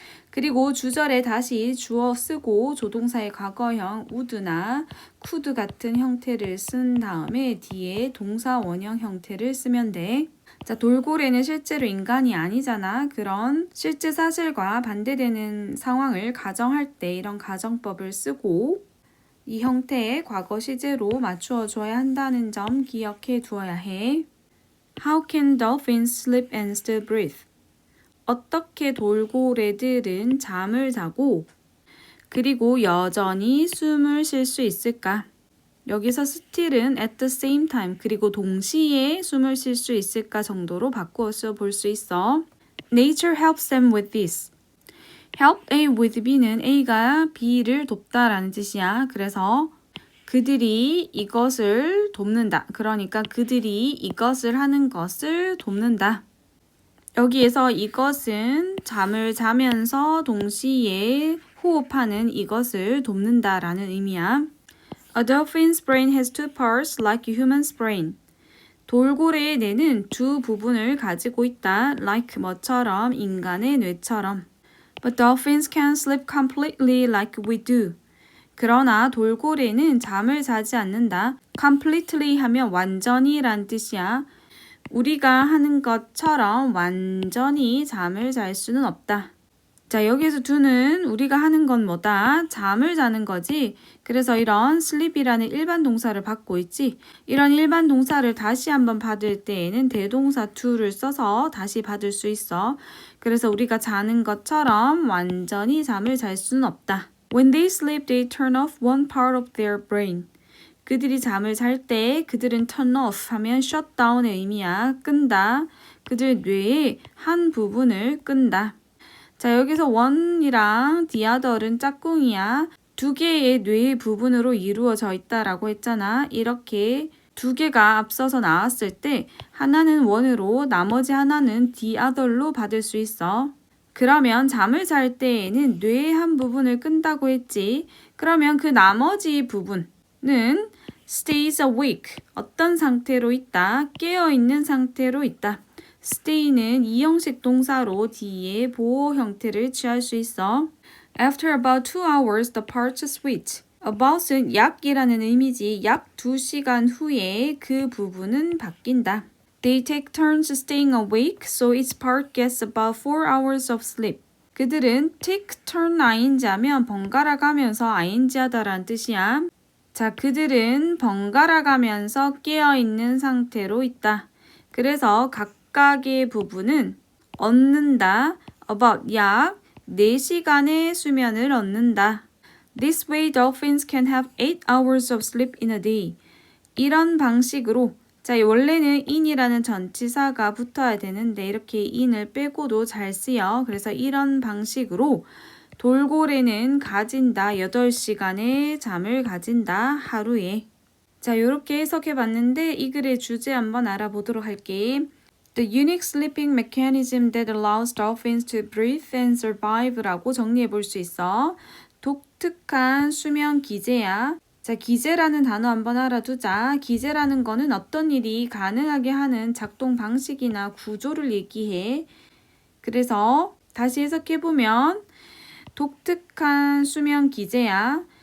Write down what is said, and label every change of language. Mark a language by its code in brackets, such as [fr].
[ko] 그리고 주절에 다시 주어 쓰고 조동사의 과거형 would나 could 같은 형태를 쓴 다음에 뒤에 동사 원형 형태를 쓰면 돼. 자, 돌고래는 실제로 인간이 아니잖아. 그런 실제 사실과 반대되는 상황을 가정할 때 이런 가정법을 쓰고 이 형태의 과거 시제로 맞추어 줘야 한다는 점 기억해 두어야 해. [en] How can dolphins sleep and still breathe? [ko] 어떻게 돌고래들은 잠을 자고 그리고 여전히 숨을 쉴 수 있을까? 여기서 still은 [en] at the same time [ko] 그리고 동시에 숨을 쉴 수 있을까 정도로 바꾸어서 볼 수 있어. [en] Nature helps them with this. Help A with B는 [ko] A가 B를 돕다라는 뜻이야. 그래서 그들이 이것을 돕는다. 그러니까 그들이 이것을 하는 것을 돕는다. 여기에서 이것은 잠을 자면서 동시에 호흡하는 이것을 돕는다라는 의미야. [en] A dolphin's brain has two parts like a human's brain. [ko] 돌고래의 뇌는 두 부분을 가지고 있다. like 뭐처럼 인간의 뇌처럼. [en] But dolphins can sleep completely like we do. [ko] 그러나 돌고래는 잠을 자지 않는다. completely 하면 완전히란 뜻이야. 우리가 하는 것처럼 완전히 잠을 잘 수는 없다. 자, 여기에서 do는 우리가 하는 건 뭐다? 잠을 자는 거지. 그래서 이런 sleep이라는 일반 동사를 받고 있지. 이런 일반 동사를 다시 한번 받을 때에는 대동사 to를 써서 다시 받을 수 있어. 그래서 우리가 자는 것처럼 완전히 잠을 잘 수는 없다. [en] When they sleep, they turn off one part of their brain. [ko] 그들이 잠을 잘 때 그들은 turn off 하면 shut down의 의미야. 끈다. 그들 뇌의 한 부분을 끈다. 자, 여기서 one이랑 the other는 짝꿍이야. 두 개의 뇌의 부분으로 이루어져 있다라고 했잖아. 이렇게 두 개가 앞서서 나왔을 때 하나는 one으로 나머지 하나는 the other로 받을 수 있어. 그러면 잠을 잘 때에는 뇌의 한 부분을 끈다고 했지. 그러면 그 나머지 부분은 [en] stays awake. [ko] 어떤 상태로 있다? 깨어있는 상태로 있다. stay는 이형식 동사로 뒤에 보호 형태를 취할 수 있어. [en] After about 2 hours, the parts switch. [ko] about은 약이라는 의미지. 약 2시간 후에 그 부분은 바뀐다. [en] They take turns staying awake, so each part gets about 4 hours of sleep. [ko] 그들은 [en] take turn ing [ko] 하면 번갈아 가면서 ing 하다라는 뜻이야. 자, 그들은 번갈아 가면서 깨어있는 상태로 있다. 그래서 각각의 부분은 얻는다. about 약 4시간의 수면을 얻는다. [en] This way dolphins can have 8 hours of sleep in a day. [ko] 이런 방식으로 자, 원래는 in이라는 전치사가 붙어야 되는데 이렇게 in을 빼고도 잘 쓰여. 그래서 이런 방식으로 돌고래는 가진다. 8시간의 잠을 가진다. 하루에. 자, 이렇게 해석해 봤는데 이 글의 주제 한번 알아보도록 할게. [en] The unique sleeping mechanism that allows dolphins to breathe and survive [ko] 라고 정리해 볼 수 있어. 독특한 수면 기제야. 자, 기제라는 단어 한번 알아두자. 기제라는 거는 어떤 일이 가능하게 하는 작동 방식이나 구조를 얘기해. 그래서 다시 해석해보면 독특한 수면 기제야.